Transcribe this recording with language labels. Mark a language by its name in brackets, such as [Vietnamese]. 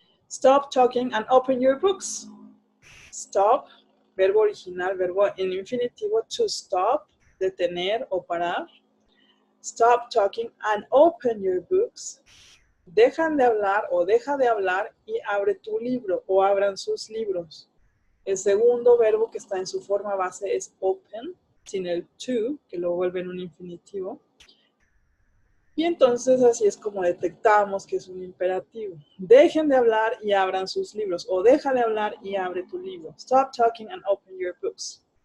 [English] Stop talking and open your books. Stop, [Spanish] verbo original, verbo en infinitivo, [English] to stop, [Spanish] detener o parar. [English] Stop talking and open your books. [Spanish] Dejan de hablar o deja de hablar y abre tu libro o abran sus libros. El segundo verbo que está en su forma base es open, sin el to, que lo vuelve en un infinitivo. Y entonces así es como detectamos que es un imperativo. Dejen de hablar y abran sus libros. O deja de hablar y abre tu libro. [English] Stop talking and open your books.